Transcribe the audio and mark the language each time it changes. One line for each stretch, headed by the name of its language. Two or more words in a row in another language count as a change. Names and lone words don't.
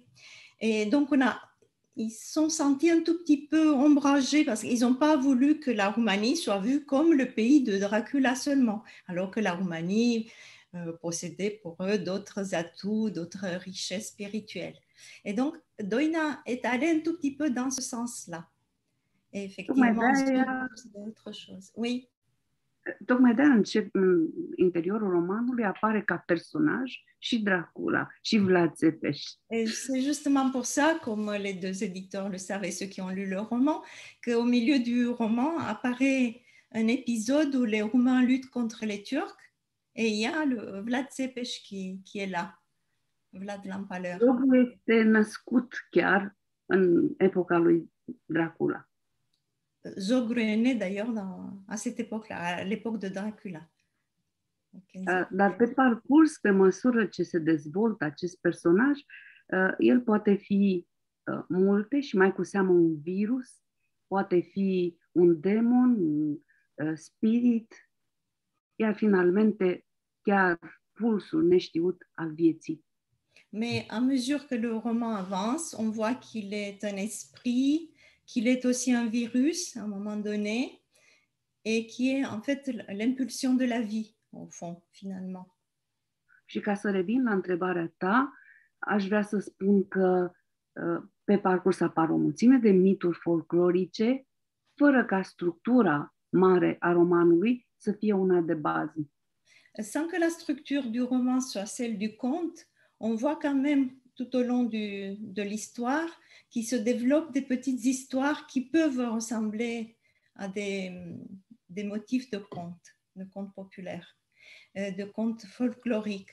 French: Et donc, ils se sont sentis un tout petit peu ombragés parce qu'ils n'ont pas voulu que la Roumanie soit vue comme le pays de Dracula seulement, alors que la Roumanie possédait pour eux d'autres atouts, d'autres richesses spirituelles. Et donc, Doina est allée un tout petit peu dans ce sens-là. Et effectivement, c'est autre chose. Oui.
Romanian: Tocmai de-aia în interiorul romanului apare ca personaj și Dracula și Vlad Țepeș.
French: Et c'est justement pour ça, comme les deux éditeurs le savent et ceux qui ont lu le roman, qu'au milieu du roman apparaît un épisode où les Roumains luttent contre les Turcs et il y a le Vlad Țepeș qui est là, Vlad l'Empaleur.
Romanian: Jocul este născut chiar în epoca lui Dracula.
French: Zogru est né d'ailleurs à cette époque-là, à l'époque de Dracula.
Romanian: Dar pe parcurs, pe măsură ce se dezvoltă acest personaj, el poate fi multe și mai cu seamă un virus, poate fi un demon, un spirit, iar finalmente chiar pulsul neștiut al vieții.
French: Mais à mesure que le roman avance, on voit qu'il est un esprit, qu'il est aussi un virus à un moment donné, et qui est en fait l'impulsion de la vie, au fond, finalement.
Romanian: Și ca să revin la întrebarea ta, aș vrea să spun că pe parcurs apar o mulțime de mituri folclorice, fără ca structura mare a romanului să fie una de bază.
French: sans que la structure du roman soit celle du conte, on voit quand même tout au long de l'histoire qu'il se développent des petites histoires qui peuvent ressembler à des motifs de contes populaires, de contes folkloriques.